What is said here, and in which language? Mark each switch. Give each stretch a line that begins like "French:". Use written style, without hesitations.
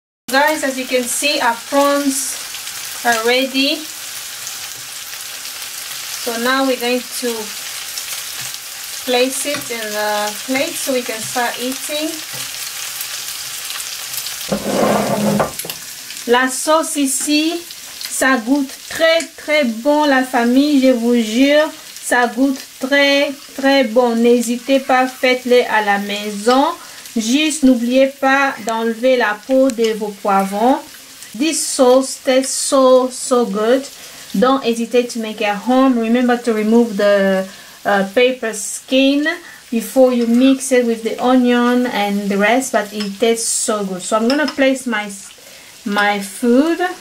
English: Guys, as you can see, our prawns are ready. So now we're going to place it in a plate so we can start eating.
French: La sauce ici, ça goûte très bon la famille, je vous jure, ça goûte très bon. N'hésitez pas, faites-le à la maison. Juste n'oubliez pas d'enlever la peau de vos poivrons.
English: This sauce tastes so good. Don't hesitate to make it at home. Remember to remove the paper skin before you mix it with the onion and the rest, but it tastes so good. So I'm gonna place my food.